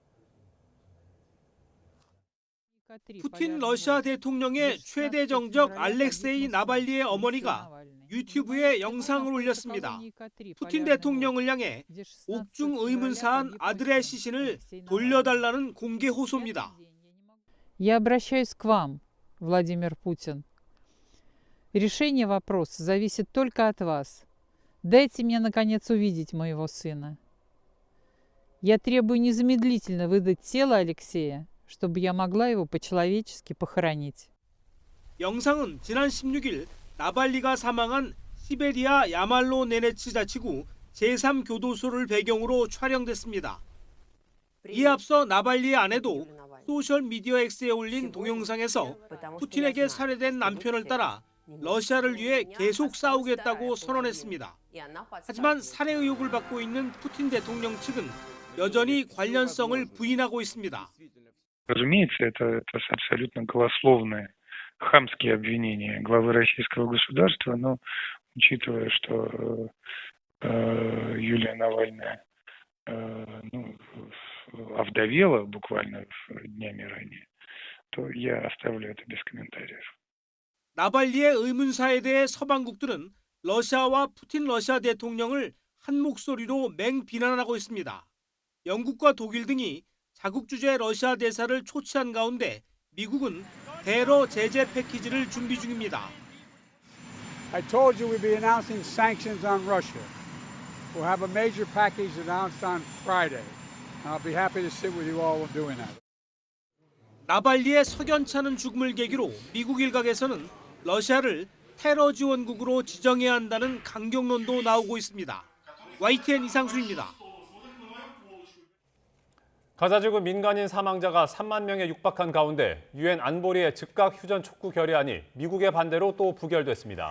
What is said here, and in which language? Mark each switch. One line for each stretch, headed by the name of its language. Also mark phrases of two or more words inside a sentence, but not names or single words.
Korean: 푸틴 러시아 대통령의 최대 정적 알렉세이 나발리의 어머니가 유튜브에 영상을 올렸습니다. 푸틴 대통령을 향해 옥중 의문사한 아들의 시신을 돌려달라는 공개 호소입니다.
Russian: Я обращаюсь к вам, Владимир Путин. Решение вопроса зависит только от вас. Дайте мне, наконец, увидеть моего сына. Я требую незамедлительно выдать тело Алексея, чтобы я могла его по-человечески похоронить.
Korean: 영상은 지난 16일 나발리가 사망한 시베리아 야말로 네네츠 자치구 제3교도소를 배경으로 촬영됐습니다. 이에 앞서 나발리의 아내도 소셜미디어 X에 올린 동영상에서 푸틴에게 살해된 남편을 따라 러시아를 위해 계속 싸우겠다고 선언했습니다. 하지만 살해 의혹을 받고 있는 푸틴 대통령 측은 여전히 관련성을 부인하고 있습니다.
Russian: Разумеется, это абсолютно голословные, хамские обвинения главы российского государства, но учитывая, что Юлия Навальная овдовела буквально днями ранее, то я оставлю это без комментариев.
Korean: 나발리의 의문사에 대해 서방국들은 러시아와 푸틴 러시아 대통령을 한 목소리로 맹비난하고 있습니다. 영국과 독일 등이 자국 주재 러시아 대사를 초치한 가운데 미국은 대러 제재 패키지를 준비 중입니다.
English: I told you we'd be announcing sanctions on Russia. We'll have a major package announced on Friday. I'll be happy to sit with you all when doing that.
Korean: 나발리의 석연찮은 죽음을 계기로 미국 일각에서는 러시아를 테러 지원국으로 지정해야 한다는 강경론도 나오고 있습니다. YTN 이상수입니다. 가자지구 민간인 사망자가 3만 명에 육박한 가운데 유엔 안보리의 즉각 휴전 촉구 결의안이 미국의 반대로 또 부결됐습니다.